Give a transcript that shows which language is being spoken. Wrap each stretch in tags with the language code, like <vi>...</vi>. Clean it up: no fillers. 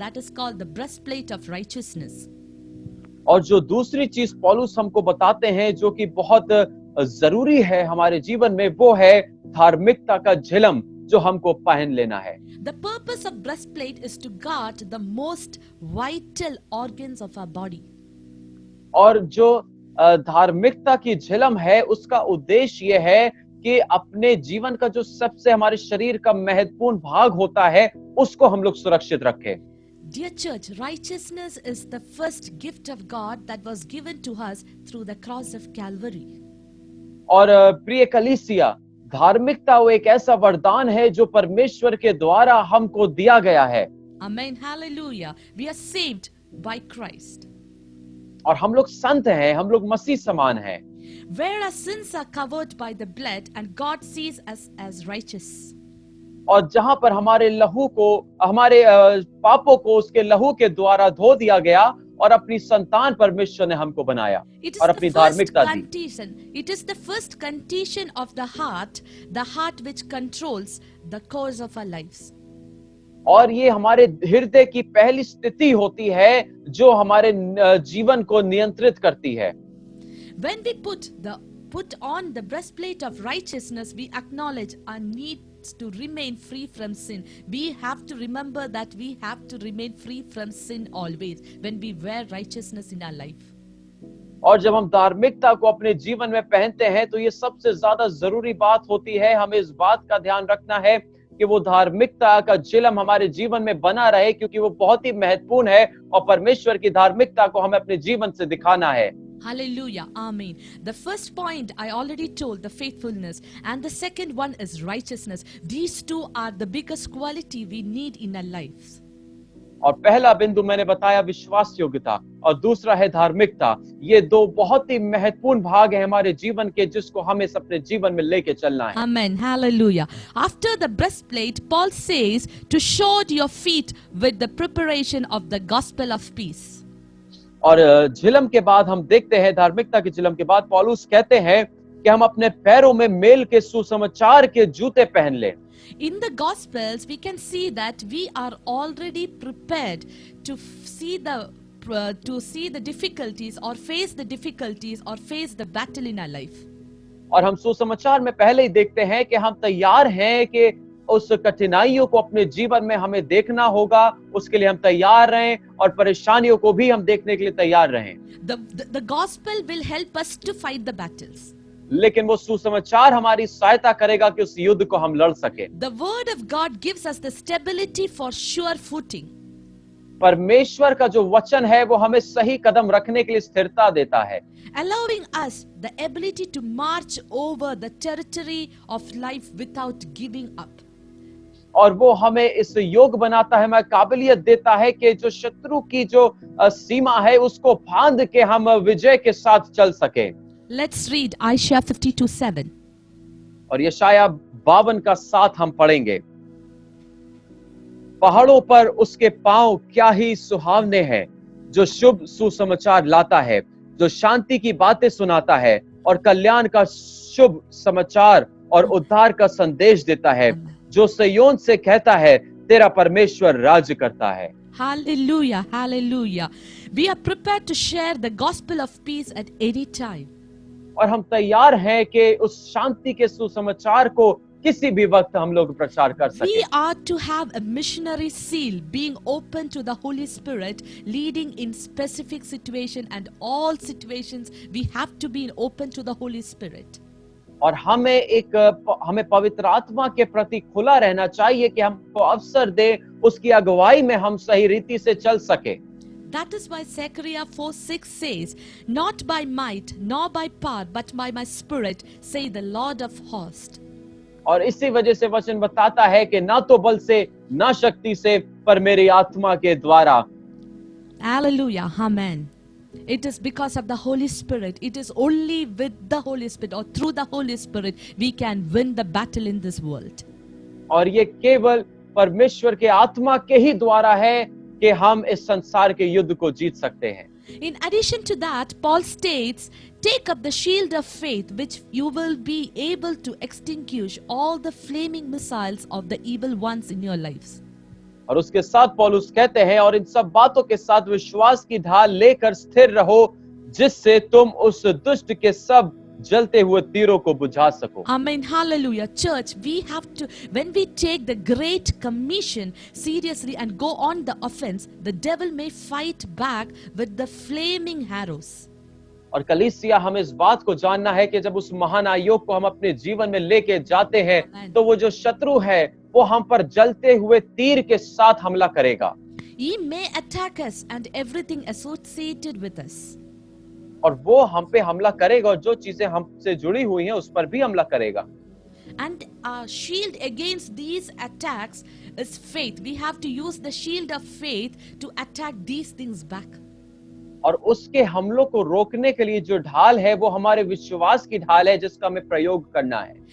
<en>That is called the breastplate of righteousness.</en> <hi>और जो दूसरी चीज पौलुस हमको बताते हैं जो कि बहुत जरूरी है हमारे जीवन में, वो है धार्मिकता का झिलम जो हमको पहन लेना है।</hi> <en>The purpose of breastplate is to guard the most vital organs of our body.</en> <hi>और जो धार्मिकता की झिलम है, उसका उद्देश्य ये है कि अपने जीवन का जो सबसे हमारे शरीर का महत्वपूर्ण भाग होता है, उसको हम लोग सुरक्षित रखें।</hi> <en>Dear church, righteousness is the first gift of God that was given to us through the cross of Calvary.</en> <hi>और प्रिय कलीसिया, धार्मिकता वो एक ऐसा वरदान है जो परमेश्वर के द्वारा हमको दिया गया है।</hi> <en>Amen. Hallelujah. We are saved by Christ.</en> <hi>और हम लोग संत हैं, हम लोग मसीह समान हैं।</hi> <en>Where our sins are covered by the blood and God sees us as righteous.</en> <hi>और जहां पर हमारे लहू को, हमारे पापों को उसके लहू के द्वारा धो दिया गया और अपनी संतान परमेश्वर ने हमको बनाया</hi> <en>It is</en> <hi>और</hi> <en>the</en> <hi>अपनी</hi> <en>first</en> <hi>धार्मिकता दी।</hi> <en>condition. It is the first condition of the heart which controls the course of our lives.</en> <hi>और ये हमारे हृदय की पहली स्थिति होती है जो हमारे जीवन को नियंत्रित करती है।</hi> <en>When we put on the breastplate of righteousness, we acknowledge our need to remain free from sin. We have to remember that we have to remain free from sin always when we wear righteousness in our life.</en> <hi>और जब हम धार्मिकता को अपने जीवन में पहनते हैं तो ये सबसे ज्यादा जरूरी बात होती है। हमें इस बात का ध्यान रखना है कि वो धार्मिकता का चिलम हमारे जीवन में बना रहे, क्योंकि वो बहुत ही महत्वपूर्ण है और परमेश्वर की धार्मिकता को हमें अपने जीवन से दिखाना है।</hi> <en>Hallelujah. Amen. The first point I already told, the faithfulness, and the second one is righteousness. These two are the biggest quality we need in our lives.</en> <hi>और पहला बिंदु मैंने बताया विश्वास योग्यता और दूसरा है धार्मिकता। ये दो बहुत ही महत्वपूर्ण भाग है हमारे जीवन के, जिसको हमें अपने जीवन में लेके चलना है।</hi> <en>Amen. Hallelujah. After the breastplate, Paul says to shod your feet with the preparation of the gospel of peace.</en> <hi>और झिलम के बाद हम देखते हैं, धार्मिकता के झिलम के बाद पौलुस कहते हैं कि हम अपने पैरों में मेल के सुसमाचार के जूते पहन लें।</hi> <en>In the Gospels, we can see that we are already prepared to see the difficulties or face the difficulties or face the battle in our life.</en> <hi>और हम सुसमाचार में पहले ही देखते हैं कि हम तैयार हैं कि उस कठिनाइयों को अपने जीवन में हमें देखना होगा, उसके लिए हम तैयार रहें और परेशानियों को भी हम देखने के लिए तैयार रहें।</hi> <en>The gospel will help us to fight the battles.</en> <hi>लेकिन वो सुसमाचार हमारी सहायता करेगा कि उस युद्ध को हम लड़ सके।</hi> <en>The word of God gives us the stability for sure footing.</en> <hi>परमेश्वर का जो वचन है वो हमें सही कदम रखने के लिए स्थिरता देता है,</hi> <en>allowing us the ability to march over the territory of life without giving up.</en> <hi>और वो हमें इस योग बनाता है, हमें काबिलियत देता है कि जो शत्रु की जो सीमा है उसको फांद के हम विजय के साथ चल सके।</hi> <en>Let's read Isaiah 52:7.</en> <hi>और यशाया 52 का 7 हम पढ़ेंगे। पहाड़ों पर उसके पांव क्या ही सुहावने हैं, जो शुभ सुसमाचार लाता है, जो शांति की बातें सुनाता है और कल्याण का शुभ समाचार और उद्धार का संदेश देता है, जो सिय्योन से कहता है तेरा परमेश्वर राज्य करता है।</hi> <en>Hallelujah, hallelujah. We are prepared to share the gospel of peace at any time.</en> <hi>और हम तैयार हैं कि उस शांति के सुसमाचार को किसी भी वक्त हम लोग प्रचार कर सकें।</hi> <en>We are to have a missionary seal, being open to the Holy Spirit, leading in specific situation and all situations. We have to be open to the Holy Spirit.</en> <hi>और हमें पवित्र आत्मा के प्रति खुला रहना चाहिए कि हमको अवसर दे, उसकी अगुवाई में हम सही रीति से चल सके।</hi> <en>That is why Zechariah 4:6 says, "Not by might, nor by power, but by my spirit, say the Lord of hosts."</en> <hi>और इसी वजह से वचन बताता है कि ना तो बल से ना शक्ति से, पर मेरी आत्मा के द्वारा।</hi> <en>Hallelujah, amen. It is because of the Holy Spirit. It is only with the Holy Spirit or through the Holy Spirit we can win the battle in this world.</en> <hi>और ये केवल परमेश्वर के आत्मा के ही द्वारा है कि हम इस संसार के युद्ध को जीत सकते हैं।</hi> <en>In addition to that, Paul states, "Take up the shield of faith, which you will be able to extinguish all the flaming missiles of the evil ones in your lives."</en> <hi>और उसके साथ पौलुस कहते हैं, और इन सब बातों के साथ विश्वास की ढाल लेकर स्थिर रहो, जिससे तुम उस दुष्ट के सब जलते हुए तीरों को बुझा सको।</hi> <en>Amen. Hallelujah. Church, we have to, when we take the Great Commission seriously and go on the offense, the devil may fight back with the flaming arrows.</en> <hi>और कलीसिया, हमें इस बात को जानना है कि जब उस महान आयोग को हम अपने जीवन में लेके जाते हैं, तो वो जो शत्रु है वो हम पर जलते हुए तीर के साथ हमला करेगा।</hi> <en>He may attack us and everything associated with us.</en> <hi>और वो हम पे हमला करेगा और जो चीजें हमसे जुड़ी हुई हैं उस पर भी हमला करेगा।</hi> <en>And our shield against these attacks is faith. We have to use the shield of faith to attack these things back.</en> <hi>और उसके हमलों को रोकने के लिए जो ढाल है वो हमारे विश्वास की ढाल है जिसका हमें प्रयोग करना है.</hi>